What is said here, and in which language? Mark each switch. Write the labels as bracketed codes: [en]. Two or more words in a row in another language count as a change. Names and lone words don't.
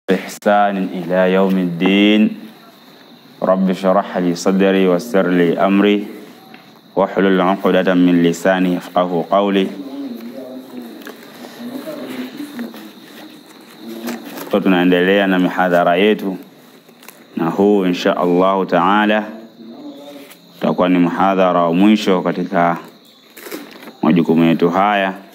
[ar] بإحسان إلى يوم الدين. رب اشرح لي صدري ويسر لي أمري واحلل عقدة من لساني يفقهوا قولي. [sw] Tunaendelea na mihadhara yetu, na huu [ar] إن شاء الله تعالى [sw] tutakuwa ni mhadhara wa mwisho katika majukumu yetu haya.